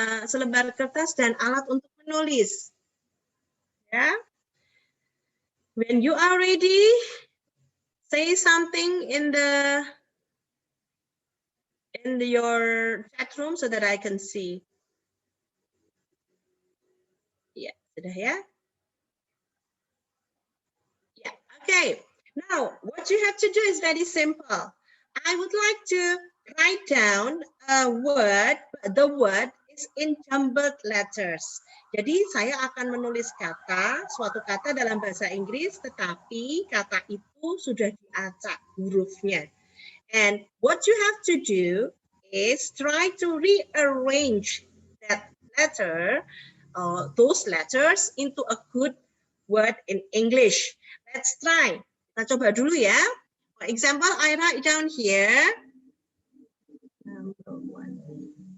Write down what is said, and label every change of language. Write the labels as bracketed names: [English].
[Indonesian] Selembar kertas dan alat untuk menulis. Ya. [English] When you are ready, say something in your chat room so that I can see. [Indonesian] Ya, sudah ya? [English] Yeah, okay. Now, what you have to do is very simple. I would like to write down a word. The word is in jumbled letters. [Indonesian] Jadi saya akan menulis suatu kata dalam bahasa Inggris, tetapi kata itu sudah diacak hurufnya. [English] And what you have to do is try to rearrange that letter, those letters into a good word in English. Let's try. [Indonesian] Kita coba dulu ya. [English] For example, I write down here. Number 1.